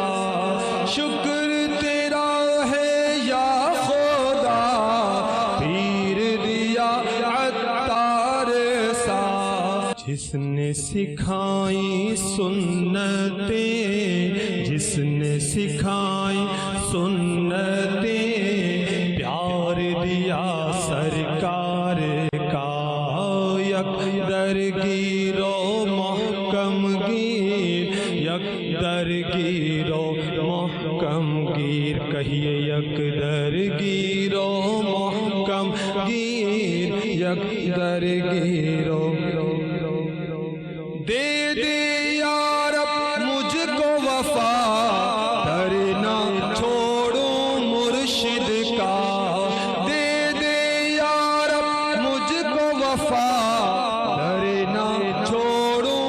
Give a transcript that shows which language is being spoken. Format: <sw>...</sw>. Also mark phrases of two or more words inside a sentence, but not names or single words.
<ur>شکر تیرا ہے یا خدا, جس نے سکھائی سنتیں، جس نے سکھائی سنتیں، پیار دیا سرکار کا</ur> <fa>یک درگیر و محکم گیر، یک درگیر و محکم گیر، کہیے یک درگیر و محکم گیر، یک درگیر و</fa> <ur>دے دے یا رب مجھ کو وفا، ڈرنا چھوڑوں مرشد کا، دے دے یا رب مجھ کو وفا، ڈرنا چھوڑوں</ur>